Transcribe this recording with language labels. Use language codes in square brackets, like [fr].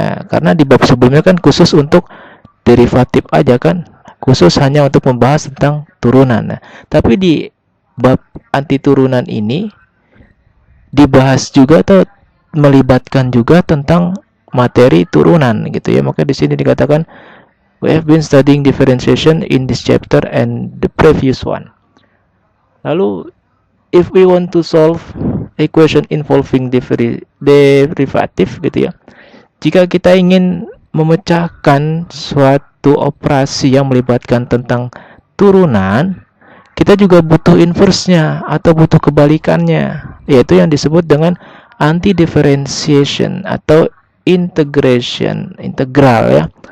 [id] Karena di bab sebelumnya kan khusus untuk derivatif aja kan, khusus hanya untuk membahas tentang turunan. Tapi di bab anti turunan ini dibahas juga atau melibatkan juga tentang materi turunan gitu ya. Maka di sini dikatakan [en] we have been studying differentiation in this chapter and the previous one. [id] Lalu [en] if we want to solve equation involving derivative [id] gitu ya, jika kita ingin memecahkan suatu operasi yang melibatkan tentang turunan, kita juga butuh inverse-nya atau butuh kebalikannya, yaitu yang disebut dengan anti-differentiation atau integral ya.